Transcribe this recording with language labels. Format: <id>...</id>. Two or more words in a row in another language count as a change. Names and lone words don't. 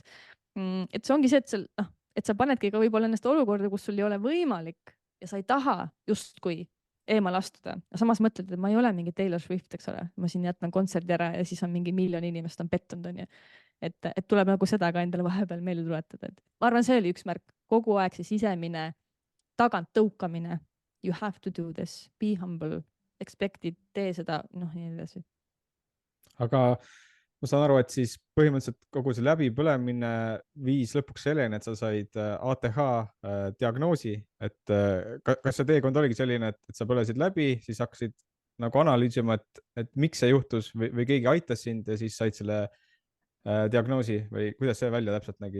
<et>Et see ongi see, et sa panedki ka võib-olla ennast olukorda, kus sul ei ole võimalik ja sa ei taha justkui eemale astuda. Samas mõtled, et ma ei ole mingi Taylor Swift, eks ole, ma siin jätan kontserdi ära ja siis on mingi miljon inimest on pettunud, on ju. Et tuleb nagu seda ka endale vahepeal meelde tuletada, et ma arvan, see oli üks märk, kogu aeg see sisemine tagant tõukamine.</et> <en>You have to do this, be humble, expect it,</en> <et>tee seda, nii edasi. aga ma saan aru, et siis põhimõtteliselt kogu see läbipõlemine viis lõpuks selleni, et sa said ATH diagnoosi, et kas see teekond oligi selline, et sa põlesid läbi, siis hakkasid nagu analüüsima, et miks see juhtus või keegi aitas sind ja siis said selle diagnoosi või kuidas see välja täpselt nägi?</et>